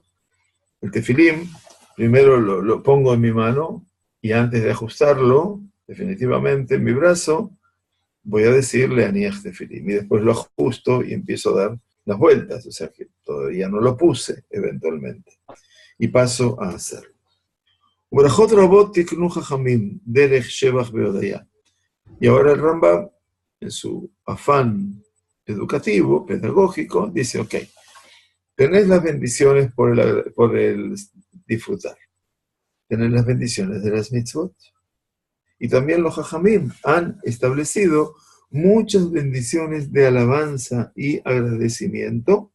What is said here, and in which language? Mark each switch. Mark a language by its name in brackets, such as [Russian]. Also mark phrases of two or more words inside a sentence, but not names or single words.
[Spanish] El tefilim, primero lo pongo en mi mano, y antes de ajustarlo, definitivamente, en mi brazo, voy a decirle [Hebrew] הניח תפילין, [Spanish] y después lo ajusto y empiezo a dar las vueltas, o sea que todavía no lo puse, eventualmente. Y paso a hacerlo. [Hebrew] וברכות רבות תיקנו חכמים דרך שבח והודיה. [Spanish] Y ahora el Rambam, en su afán educativo, pedagógico, dice, ok, tenés las bendiciones por el disfrutar. Tenés las bendiciones de las mitzvot. Y también los Jajamim han establecido muchas bendiciones de alabanza y agradecimiento.